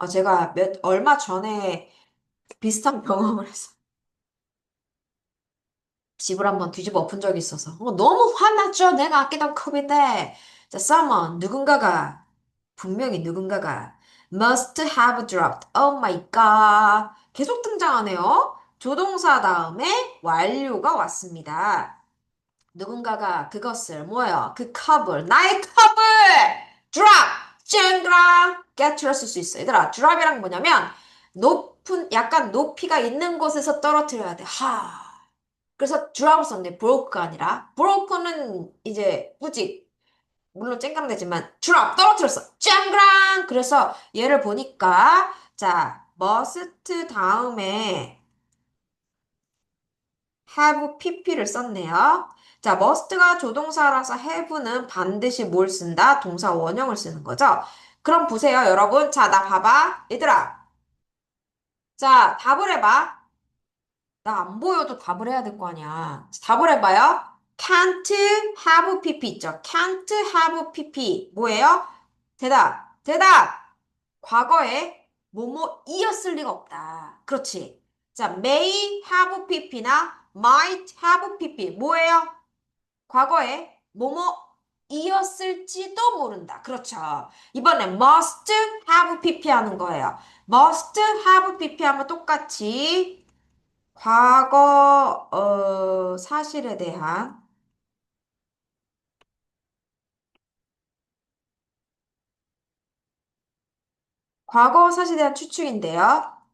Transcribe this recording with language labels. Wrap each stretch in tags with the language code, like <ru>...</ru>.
<ko>제가 얼마 전에 비슷한 경험을 했어. 집을 한번 뒤집어 엎은 적이 있어서. 너무 화났죠? 내가 아끼던 컵인데.</ko> <en>자, someone,</en> <ko>분명히 누군가가</ko> <en>must have dropped. Oh my god.</en> <ko>계속 등장하네요. 조동사 다음에 완료가 왔습니다. 누군가가 그것을 뭐예요? 그 컵을 나의 컵을 drop 쨍그랑 깨트렸을 수 있어. 얘들아, drop이란 뭐냐면 약간 높이가 있는 곳에서 떨어뜨려야 돼. 그래서 drop을 썼네. broke가 아니라 broke는 이제 뿌직 물론 쨍그랑되지만 drop 떨어뜨렸어. 쨍그랑. 그래서 얘를 보니까 자 must 다음에 have pp를 썼네요. 자 must가 조동사라서 have는 반드시 뭘 쓴다? 동사 원형을 쓰는 거죠. 그럼 보세요 여러분. 자 나 봐봐 얘들아. 자 답을 해봐. 나 안 보여도 답을 해야 될 거 아니야. 답을 해봐요. can't have pp 있죠. can't have pp 뭐예요? 대답. 과거에 뭐뭐이었을 리가 없다. 그렇지. 자, may have pp나 might have pp 뭐예요? 과거에 뭐뭐 이었을지도 모른다. 그렇죠. 이번에 must have pp 하는 거예요. must have pp 하면 똑같이 과거 사실에 대한 과거 사실에 대한 추측인데요.</ko>